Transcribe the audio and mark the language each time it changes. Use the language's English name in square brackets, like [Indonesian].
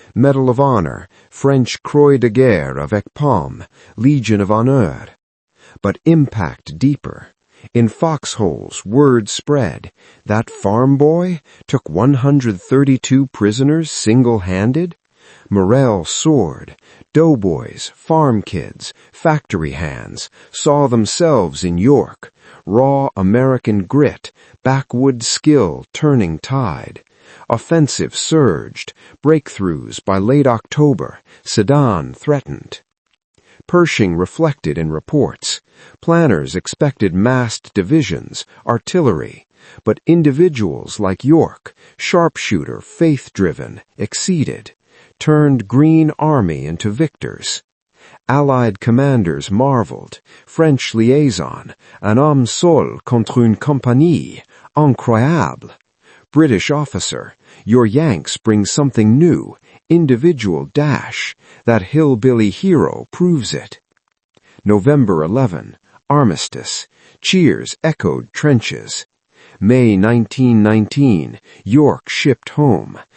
[English] Medal of Honor, French Croix de Guerre avec Palme, Legion of Honneur. But impact deeper. In foxholes, word spread. That farm boy took 132 prisoners single-handed? Morale soared. Doughboys, farm kids, factory hands saw themselves in York. Raw American grit, backwoods skill turning tide. Offensive surged. Breakthroughs by late October. Sedan threatened. Pershing reflected in reports. Planners expected massed divisions, artillery, but individuals like York, sharpshooter, faith-driven, exceeded, turned Green Army into victors. Allied commanders marveled. [French] French liaison, un homme seul contre une compagnie, incroyable. [English] British officer, your Yanks bring something new, individual dash. That hillbilly hero proves it. November 11, armistice. Cheers echoed trenches. May 1919, York shipped home.